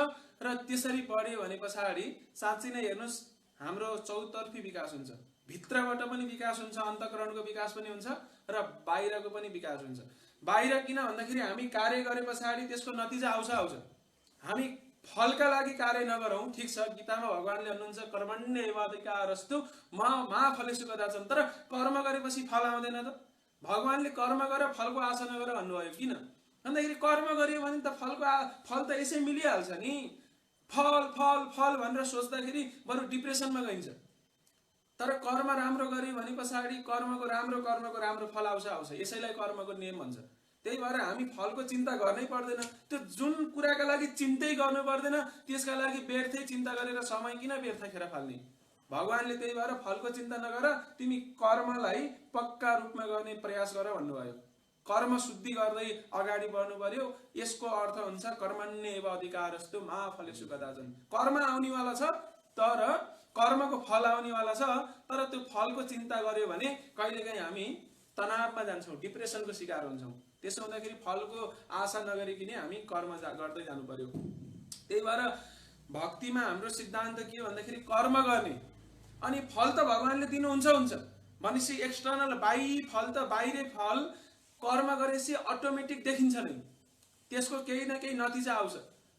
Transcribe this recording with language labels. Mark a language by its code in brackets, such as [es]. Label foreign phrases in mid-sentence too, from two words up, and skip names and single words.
[ne] र त्यसरी बढ्यो भने पछाडि साँच्चै नै हेर्नुहोस्, हाम्रो चौतर्फी विकास हुन्छ। भित्रबाट पनि विकास हुन्छ, अन्तःकरणको विकास पनि हुन्छ र बाहिरको पनि विकास हुन्छ। बाहिर किन भन्दाखेरि हामी कार्य गरे पछाडि त्यसको नतिजा आउँछ। हामी फलका लागि कार्य नगरौँ, ठिक छ, गीतामा भगवानले भन्नुहुन्छ [sa] कर्मण्येवाधिकारस्तु मा फलेषु कदाचन, [ne] तर कर्म गरेपछि फल आउँदैन त। भगवानले कर्म गर फलको आशा नगर भन्नुभयो। किन भन्दाखेरि कर्म गरियो भने त फल त यसै मिलिहाल्छ नि। फल फल फल भनेर सोच्दाखेरि बरु डिप्रेसनमा गइन्छ। तर कर्म राम्रो गर्यो भने पछाडि कर्मको राम्रो फल आउँछ। यसैलाई कर्मको नियम भन्छ। त्यही भएर हामी फलको चिन्ता गर्नै पर्दैन। त्यो जुन कुराका लागि चिन्तै गर्नु पर्दैन त्यसका लागि व्यर्थै चिन्ता गरेर समय किन व्यर्थ खेर फाल्ने? भगवानले त्यही भएर फलको चिन्ता नगर, तिमी कर्मलाई पक्का रूपमा गर्ने प्रयास गर भन्नुभयो। कर्म शुद्धि गर्दै अगाडि बढ्नु पर्यो। यसको अर्थ हुन्छ [sa] कर्मण्येव अधिकारस्तु मा फलेषु कदाचन। [ne] कर्म आउनेवाला छ, तर कर्मको फल आउनेवाला छ, तर त्यो फलको चिन्ता गर्यो भने कहिलेकाहीँ हामी तनावमा जान्छौँ, डिप्रेसनको शिकार हुन्छौँ। त्यसो हुँदाखेरि फलको आशा नगरिकन हामी कर्म गर्दै जानु पर्यो। त्यही भएर भक्तिमा हाम्रो सिद्धान्त के भन्दाखेरि कर्म गर्ने, अनि फल त भगवानले दिनुहुन्छ भनेपछि एक्सटर्नल फल त बाहिरै फल कर्म गरेपछि अटोमेटिक देखिन्छ नै, त्यसको केही न केही नतिजा आउँछ।